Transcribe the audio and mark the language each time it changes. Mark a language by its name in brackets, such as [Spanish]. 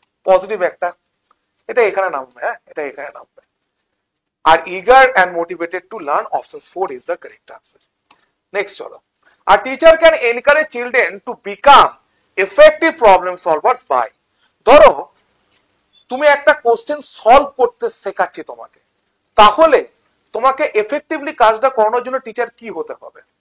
[Bangla] Positive একটা, এটা এখানে নামবে, হ্যাঁ এটা এখানে নামবে। [English] আর eager and motivated to learn, option 4 is the correct answer. [Bangla] Next চলো, আর [English] teacher can encourage children to become effective problem solvers by, [Bangla] ধরো তুমি একটা কোশ্চেন সলভ করতে শেখাচ্ছি তোমাকে, তাহলে তোমাকে এফেক্টিভলি কাজটা করানোর জন্য টিচার কি হতে হবে?